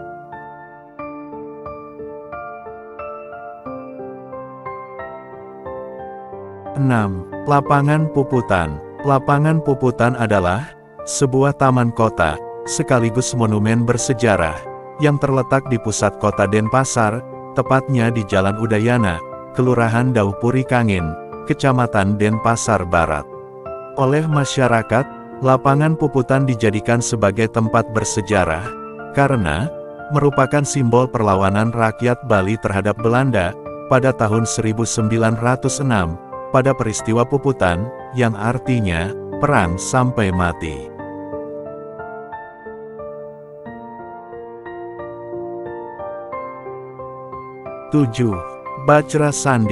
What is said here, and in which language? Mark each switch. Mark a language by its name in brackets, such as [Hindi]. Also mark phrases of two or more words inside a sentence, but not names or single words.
[Indonesian] Lapangan Puputan. Lapangan Puputan adalah sebuah taman kota, sekaligus monumen bersejarah, yang terletak di pusat kota Denpasar, tepatnya di Jalan Udayana, Kelurahan Daupuri Kangin, Kecamatan Denpasar Barat. Oleh masyarakat, Lapangan Puputan dijadikan sebagai tempat bersejarah, karena merupakan simbol perlawanan rakyat Bali terhadap Belanda, pada tahun 1906, pada peristiwa Puputan, yang artinya, perang sampai mati. Bajra Sandi.